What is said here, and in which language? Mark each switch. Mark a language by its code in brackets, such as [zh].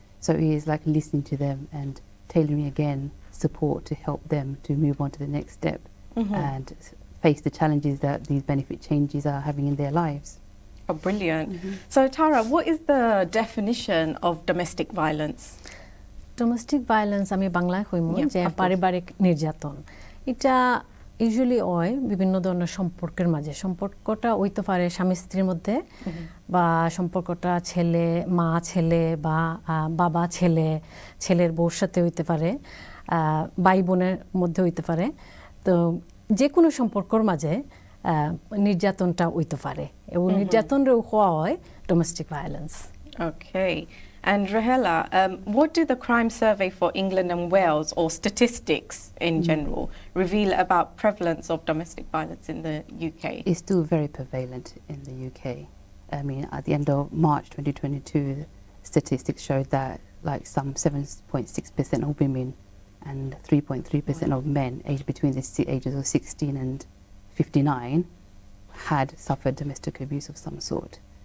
[en] So it is like listening to them and tailoring again support to help them to move on to the next step and face the challenges that these benefit changes are having in their lives. Oh, brilliant. So Tara, what is the definition of domestic violence? [bn] Domestic violence আমি বাংলায় কইমু [en] Yeah, [bn] যে [en] of course. [bn] পারিবারিক নির্যাতন এটা usually হয় বিভিন্ন ধরনের সম্পর্কের মাঝে সম্পর্কটা হইতে পারে স্বামী স্ত্রীর মধ্যে বা সম্পর্কটা ছেলে মা ছেলে বা বাবা ছেলে ছেলের বউর সাথে হইতে পারে ভাই বোনের মধ্যে হইতে পারে তো যে কোনো সম্পর্কর মাঝে নির্যাতনটা হইতে পারে এবং নির্যাতনও হওয়া হয় domestic violence [en] Okay. And Rahela, what do the crime survey for England and Wales, or statistics in general, reveal about prevalence of domestic violence in the UK? It's still very prevalent in the UK. I mean, at the end of March 2022, statistics showed that like some 7.6% of women and 3.3% of men aged between the ages of 16 and 59 had suffered domestic abuse of some sort.